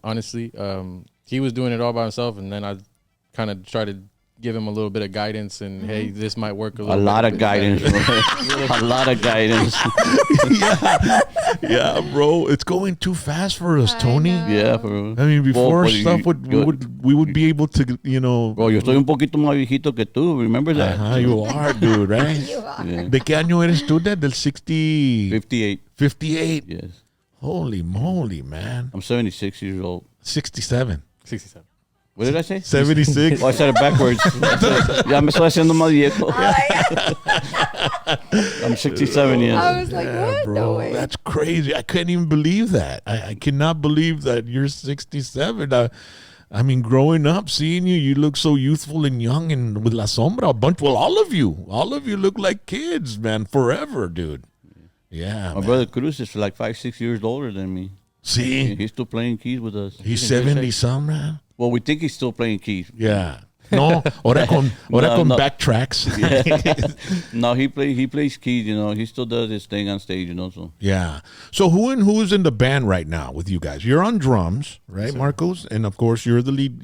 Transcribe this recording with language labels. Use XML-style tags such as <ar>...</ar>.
<en>Honestly, he was doing it all by himself, and then I kind of tried to give him a little bit of guidance. And hey, this might work a little. A lot of guidance. A lot of guidance. Yeah, bro. It's going too fast for us, Tony. Yeah, I mean, before we would be able to,</en> <es>Bro, yo estoy un poquito más viejito que tú.</es> <en>Remember that? You are, dude, right? You are. Yeah.</en> <es>¿De qué año eres tú,</es> <en>Dad?</en> <es>Del</es> <en>58. 58. Yes. Holy moly, man. I'm 76 years old. 67. 67. What did I say? 76. Oh, I said it backwards.</en> <es>Ya me estoy haciendo más viejo.</es> <en>I'm 67 years. I was like, what? Bro, No way. that's crazy. I couldn't even believe that. I cannot believe that you're 67. I mean, growing up, seeing you look so youthful and young, and with La Sombra, all of you look like kids, man, forever, dude. Yeah, My brother Cruz is like 5-6 years older than me. See? He's still playing keys with us. He's 70 some, man. Well, we think he's still playing keys. Yeah.</en> <es>No, ahora con backtracks.</es> <en>No, he plays keys, He still does his thing on stage, So Yeah. So who's in the band right now with you guys? You're on drums, right, Marcos? And of course, you're the lead.</en>